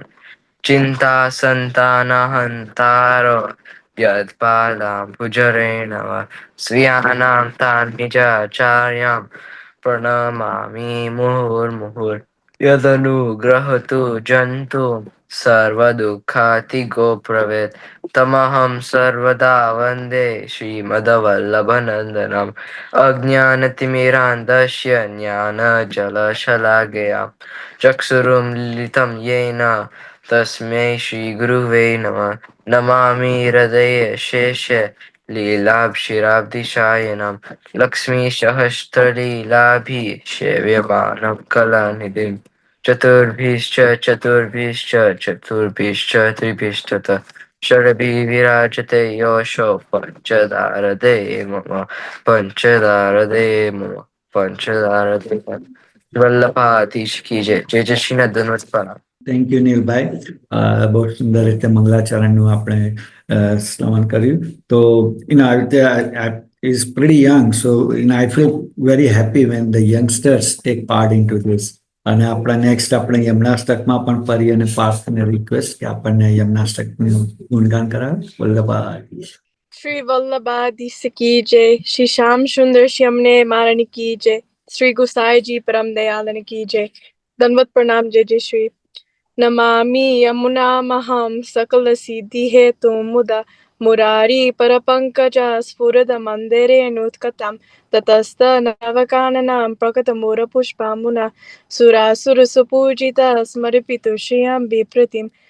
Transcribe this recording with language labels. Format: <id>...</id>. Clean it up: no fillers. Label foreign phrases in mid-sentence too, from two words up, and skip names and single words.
<sa>चिन्ता सन्तानहन्तारो यत्पाला भुजरेणव स्वीयानाम तान निजाचार्याम प्रणमामि मुहुर्मुहुर यदनुग्रहतु जन्तु सर्वदुःखातिगो प्रवेद तमहं सर्वदा वन्दे श्रीमदवल्लभनन्दनम अज्ञानतिमिरान्धस्य ज्ञानजलशलाकया ચક્ષુરુન્મિલિतं येन तस्मै श्रीगुरुवे नमः नमामि हृदये शेषे लीलाभिराब्धिशायनं लक्ष्मीसहस्रलीलाभिः सेव्यमानं कलानिधिं चतुर्भिश्च त्रिभिस्ततः षड्भिः विराजते योऽशो पञ्चदारदे मम पञ्चदारदे</sa> <hi>वल्लभाधीश की जय.</hi> <gu>જય જય શ્રીનાથ ધન્વત પ્રણામ.</gu> <en>thank you</en> <gu>નીલભાઈ બહુ સુંદર રીતે મંગલાચરણનું આપણે સ્મરણ કર્યું તો આવી રીતે</gu> <en>is pretty young so I feel very happy when the youngsters take part into this</en> <gu>અને આપણા નેક્સ્ટ આપણે યમનાષ્ટકમાં પણ પરી અને પાર્થને રિક્વેસ્ટ કે આપણને યમનાષ્ટકનું ગુણગાન કરાવે વલ્લભાધીશ</gu> <hi>श्री वल्लभाधीश की जय, श्री शाम सुन्दर श्यामने मरणी की जय, श्री गुसाईं जी परम दयालन की जय, दण्डवत प्रणाम जय जय श्री.</hi> <sa>नमामि यमुना महम सकल सिद्धि हेतु मुदा मुरारी परपङ्कजा स्फुरदमन्दिरेणुत्कटां ततस्तनवकाननां प्रकटमूरपुष्पाम्बुना सुरासुरसुपूजिता स्मरपितुष्यं बिप्रतिं</sa>